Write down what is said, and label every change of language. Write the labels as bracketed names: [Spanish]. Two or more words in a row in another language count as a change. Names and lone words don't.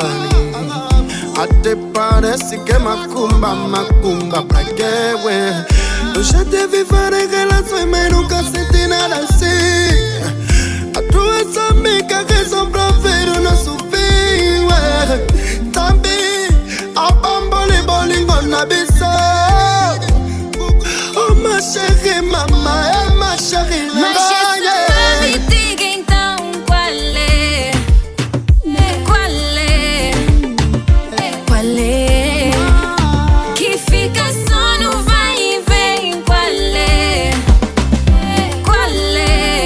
[Portuguese] Até parece que é macumba, macumba pra quê, ué? Eu já tive várias relações, mas nunca senti nada assim. A tua só me razão pra ver o nosso fim, ué. [Lingala] Também a bambole bolingo na bissão. [French] Oh, ma chérie, [Portuguese] mamãe, é [French] ma chérie, [Portuguese] mas essa me diga então qual é? Qual é? Qual é? Que fica só no vai e vem. Qual é? Qual é?